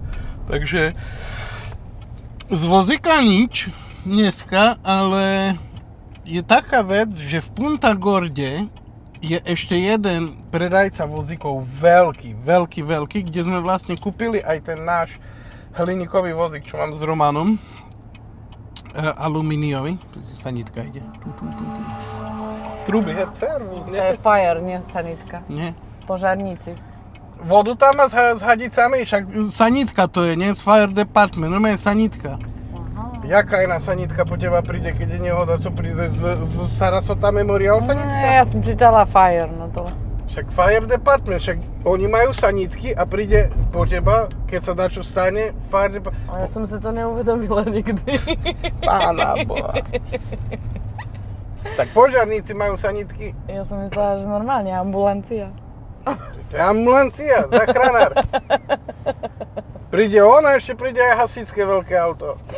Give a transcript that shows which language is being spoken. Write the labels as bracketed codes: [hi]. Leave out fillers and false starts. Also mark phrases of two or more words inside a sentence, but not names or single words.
[sk] Takže z vozíka nič dneska, ale je taká vec, že v Punta Gorde je ešte jeden predajca vozíkov veľký, kde sme vlastne kúpili aj ten náš hliníkový vozík, čo mám s Romanom. Alumíniový. Sanitka ide. Truby, servus, nie? To je fire, nie sanitka. Nie. Požarníci. Vodu tam má s hadicami, však sanitka to je, nie? Z [en] fire department, [sk] no je sanitka. Jaká iná sanitka po teba príde, keď je nehoda, co príde z Sarasota Memorial sanitka? Ja som čítala fire, no to... Však [en] fire department, [sk] však oni majú sanitky a príde po teba, keď sa dačo stane, [en] fire department. [sk] Ja som sa to neuvedomila nikdy. Pána Boha. Tak požiarníci majú sanitky. Ja som myslela, že normálne ambulancia. To je ambulancia, zachránár. Príde on a ešte príde aj hasičské veľké auto.